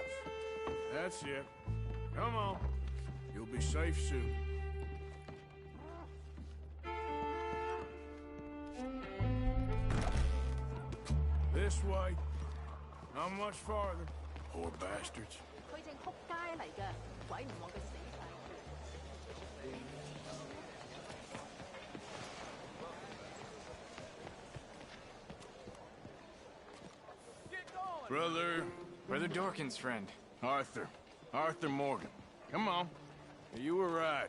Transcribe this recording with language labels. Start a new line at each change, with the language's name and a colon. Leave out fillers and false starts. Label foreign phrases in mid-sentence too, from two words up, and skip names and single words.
English: That's it. Come on. You'll be safe soon. This way. Not much farther. Poor bastards.
Cantonese: 佢正仆街嚟㗎，鬼唔望佢死晒。
English: Brother Dorkin's friend. Arthur Morgan. Come on. You were right.